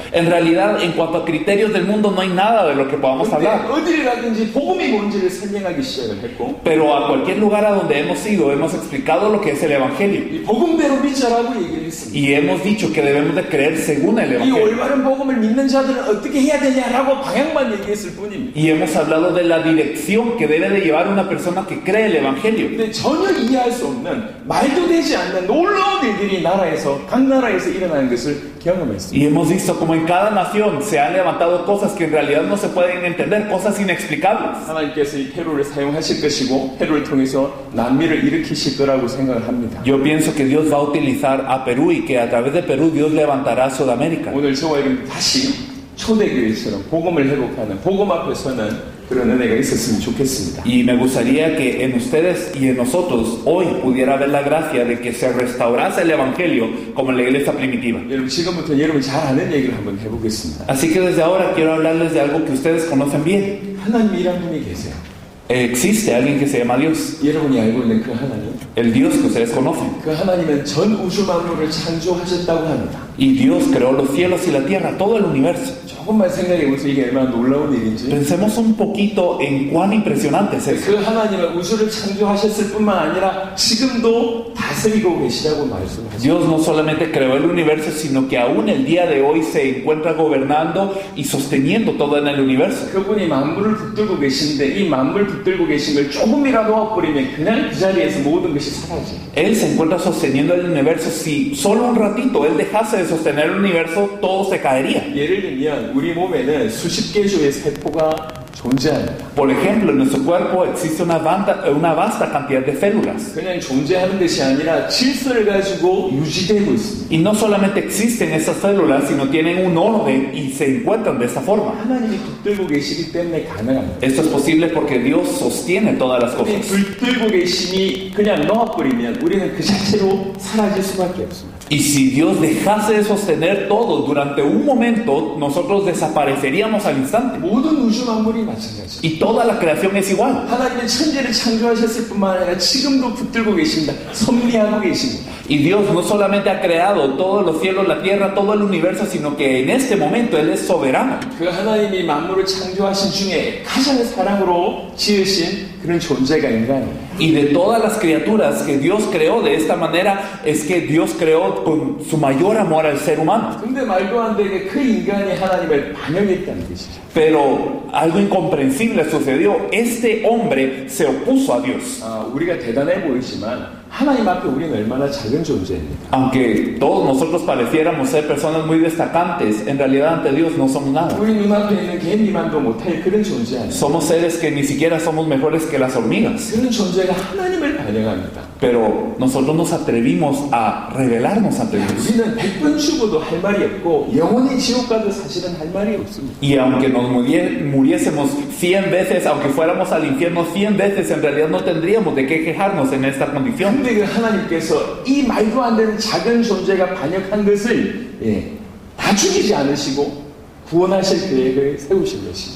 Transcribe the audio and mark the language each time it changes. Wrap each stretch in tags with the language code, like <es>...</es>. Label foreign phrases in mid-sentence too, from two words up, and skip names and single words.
<es>En realidad, en cuanto a criterios del mundo, no hay nada de lo que podamos</es> <ko>근데</ko> <es>hablar.</es> <ko>어디를 가든지 복음이 뭔지를 설명하기 시작을 했고</ko> <es>Pero a cualquier lugar a donde hemos ido, hemos explicado lo que es el Evangelio.</es> <ko>이 복음대로 믿자라고 얘기를 했습니다.</ko> <es>Y hemos dicho que debemos de creer según el 이 Evangelio.</es> <ko>올바른 복음을 믿는 자들은 어떻게 해야 되냐라고 방향만 얘기했을 뿐입니다.</ko> <es>Y hemos hablado de la dirección que debe de llevar una persona que cree el Evangelio.</es> <ko>근데 전혀 이해할 수 없는 말도 되지 않는 놀라운 일들이 각 나라에서 일어나는 것을 경험했습니다.</ko> <es>Y hemos visto como en cada nación se han levantado cosas que en realidad no se pueden entender, cosas inexplicables.</es> <ko>하나님께서 이 페루를 사용하실 것이고 페루를 통해서 난미를 일으키실 거라고 생각을 합니다.</ko> <es>Yo pienso que Dios va a utilizar a Perú y que a través de Perú Dios levantará a Sudamérica.</es> <ko>오늘 저와 여러분 다시 초대교회처럼 복음을 회복하는 복음 앞에 서는 그런 은혜가 있었으면 좋겠습니다.</ko> <es>Y me gustaría que en ustedes y en nosotros hoy pudiera haber la gracia de que se restaurase el Evangelio como en la iglesia primitiva.</es> <ko>여러분 지금부터 여러분 잘 아는 얘기를 한번 해보겠습니다.</ko> <es>Así que desde ahora quiero hablarles de algo que ustedes conocen bien.</es> <ko>하나님이란 분이 계세요.</ko> <es>Existe alguien que se llama Dios,</es> <ko>여러분이 알고 있는 그 하나님,</ko> <es>el Dios que ustedes conocen.</es> <ko>그 하나님은 전 우주 만물을 창조하셨다고 합니다.</ko> <es>Y Dios creó los cielos y la tierra, todo el universo.</es> <ko>조금만 생각해보세요. 이게 얼마나 놀라운 일인지.</ko> <es>Pensemos un poquito en cuán impresionante es eso.</es> <ko>그 하나님은 우주를 창조하셨을 뿐만 아니라 지금도 다스리고 계시다고 말씀하셨습니다.</ko> <es>Dios no solamente creó el universo, sino que aún el día de hoy se encuentra gobernando y sosteniendo todo en el universo.</es> <ko>그분이 만물을 붙들고 계신데 이 만물 붙들고 계신 걸 조금이라도 놓아버리면 그냥 그 자리에서 모든 것이 사라져요.</ko> <es>Él se encuentra sosteniendo el universo. Si solo un ratito Él dejase de sostener el universo, todo se caería.</es> <ko>예를 들면 우리 몸에는 수십 개조의 세포가 존재합니다.</ko> <es>Por ejemplo, en nuestro cuerpo existe una vasta cantidad de células.</es> <ko>그냥 존재하는 것이 아니라 질서를 가지고 유지되고 있습니다.</ko> <es>Y no solamente existen esas células, sino tienen un orden y se encuentran de esta forma.</es> <ko>하나님이 붙들고 계시기 때문에 가능합니다.</ko> <es>Esto es posible porque Dios sostiene todas las 이 cosas.</es> <ko>붙들고 계심이 그냥 놓아버리면 우리는 그 자체로 사라질 수밖에 없습니다.</ko> <es>Y si Dios dejase de sostener todo durante un momento, nosotros desapareceríamos al instante.</es> <ko>모든 우주 만물이 마찬가지입니다.</ko> <es>Y toda la creación es igual.</es> <ko>하나님은 천지를 창조하셨을 뿐만 아니라 지금도 붙들고 계십니다. 섭리하고 계십니다.</ko> <es>Y Dios no solamente ha creado todos los cielos, la tierra, todo el universo, sino que en este momento Él es soberano.</es> <ko>그 하나님이 만물을 창조하신 중에 가장 사랑으로 지으신 그런 존재가 인간이에요.</ko> <es>Y de todas las criaturas que Dios creó de esta manera, es que Dios creó con su mayor amor al ser humano.</es> <ko>근데 말도 안 되게 그 인간이 하나님을 반역했다는 것이죠.</ko> <es>Pero algo incomprensible sucedió. Este hombre se opuso a Dios.</es> <ko>우리가 대단해 보이지만 하나님 앞에 우리는 얼마나 작은 존재입니까?</ko> <es>Aunque todos nosotros pareciéramos ser personas muy destacantes, en realidad ante Dios no somos nada.</es> <ko>우리 눈앞에 있는 개미만도 못할 그런 존재 아니에요.</ko> <es>Somos seres que ni siquiera somos mejores que las hormigas.</es> <ko>그런 존재가 하나님을 반역합니다.</ko> <es>Pero nosotros nos atrevimos a rebelarnos ante Dios.</es> <ko>우리는 100번 죽어도 할 말이 없고 영원히 지옥 가도 사실은 할 말이 없습니다.</ko> <es>Y aunque nos muriésemos 100 veces, aunque fuéramos al infierno 100 veces, en realidad no tendríamos de qué quejarnos en esta condición.</es> <ko>근데 그 하나님께서 이 말도 안 되는 작은 존재가 반역한 것을 다 죽이지 않으시고 구원하실 계획을 세우신 것입니다.</ko>